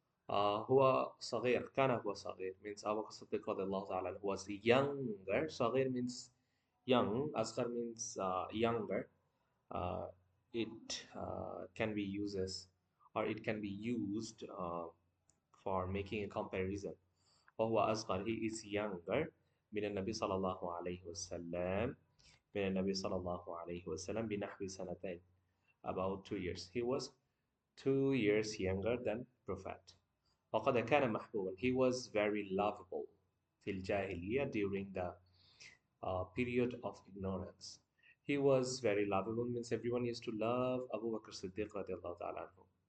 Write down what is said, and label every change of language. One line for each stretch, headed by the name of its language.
Arabic: هو صغير, كان هو صغير
English: means Abu Bakr Siddiq radiallahu ta'ala was younger. صغير means young, أصغر means younger. It can be uses, or it can be used for making a comparison.
Arabic: وهو أصغر,
English: he is younger
Arabic: من النبي صلى الله عليه وسلم, من النبي صلى الله عليه وسلم بنحو سنتين,
English: about 2 years. He was 2 years younger than Prophet.
Arabic: وقد كان محبوبا,
English: he was very lovable
Arabic: في الجاهلية,
English: during the period of ignorance. He was very lovable means everyone used to love Abu Bakr Siddiq radiallahu ta'ala anhu.